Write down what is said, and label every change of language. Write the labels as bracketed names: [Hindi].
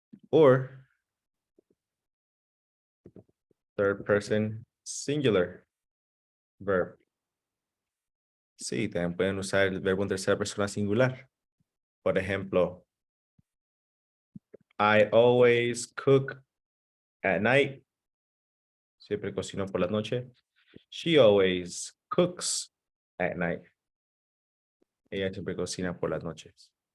[English] Or third person singular verb. [Spanish] Sí, también pueden usar el verbo en tercera persona singular. Por ejemplo, [English] I always cook at night. [Spanish] Siempre cocino por la noche. [English] She always cooks at night. [Spanish] Ella siempre cocina por las noches.